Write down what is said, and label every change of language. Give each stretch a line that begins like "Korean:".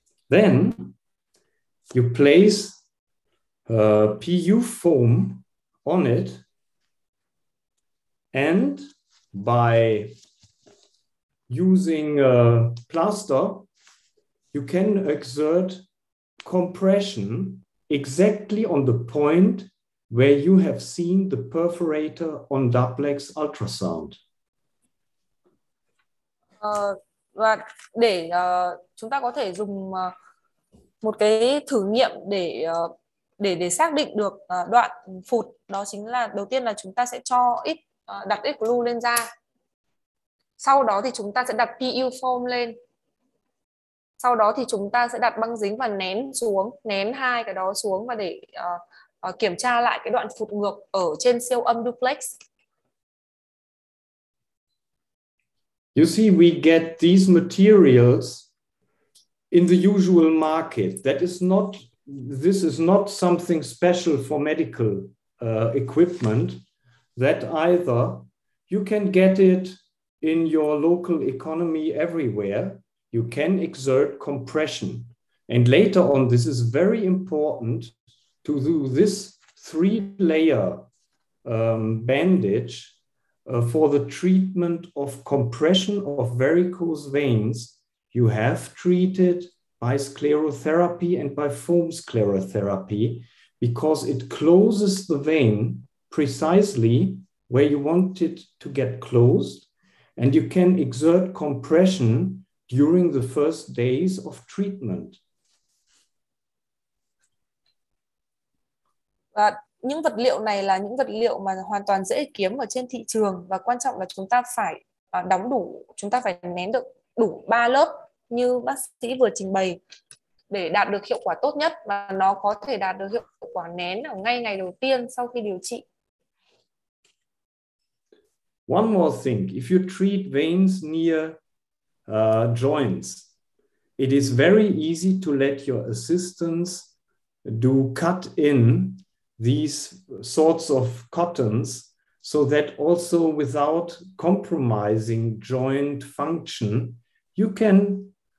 English: Then you place PU foam on it, and by using a plaster, you can exert compression exactly on the point where you have seen the perforator on duplex ultrasound.
Vietnamese: Và để chúng ta có thể dùng một cái thử nghiệm để xác định được đoạn phụt, đó chính là đầu tiên là chúng ta sẽ đặt ít glue lên da. Sau đó thì chúng ta sẽ đặt PU foam lên. Sau đó thì chúng ta sẽ đặt băng dính và nén hai cái đó xuống và để kiểm tra lại cái đoạn phụt ngược ở trên siêu âm duplex.
English: You see, we get these materials in the usual market. This is not something special for medical equipment. That either you can get it in your local economy everywhere. You can exert compression. And later on, this is very important to do this 3-layer bandage for the treatment of compression of varicose veins. You have treated by sclerotherapy and by foam sclerotherapy because it closes the vein precisely where you want it to get closed, and you can exert compression during the first days of treatment.
Vietnamese: Và những vật liệu này là những vật liệu mà hoàn toàn dễ kiếm ở trên thị trường, và quan trọng là chúng ta phải chúng ta phải nén được đủ 3 lớp như bác sĩ vừa trình bày để đạt được hiệu quả tốt nhất, và nó có thể đạt được hiệu quả nén ở ngay ngày đầu tiên sau khi điều trị.
English: One more thing, if you treat veins near joints, it is very easy to let your assistants do cut in these sorts of cottons so that also without compromising joint function, you can